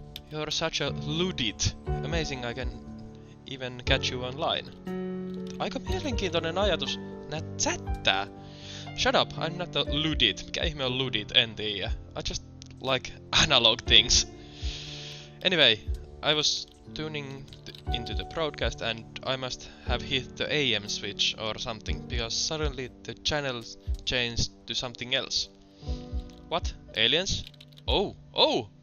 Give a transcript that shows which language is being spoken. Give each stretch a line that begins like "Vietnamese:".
English: You're such a ludit. Amazing I can even catch you online.
Finnish: Aika mielenkiintoinen ajatus nää chattää.
English: Shut up, I'm not a ludit.
Finnish: Mikä ihme on ludit, en tiedä.
English: I just like analog things. Anyway, I was tuning into the broadcast and I must have hit the AM switch or something because suddenly the channel changed to something else. What? Aliens? Oh!